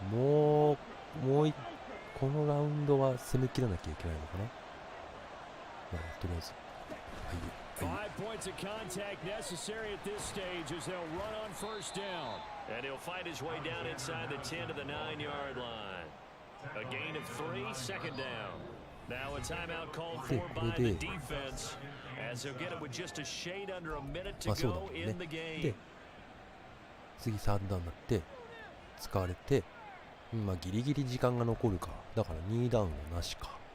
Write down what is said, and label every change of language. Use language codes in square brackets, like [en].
[ja] もうこのラウンドは攻め切らなきゃいけないのかな。まあ、とりあえず、はい、 [en] 5 points of contact necessary at this stage as they'll run on first down. And he'll fight his way down inside the 10 to the 9-yard line. A gain of 3, 2nd down. Now a timeout called for by the defense as he'll get it with just a shade under a minute to go in the game. [ja] で、次3ダウンになって使われて、まあギリギリ時間が残るか。だから2ダウンはなしか。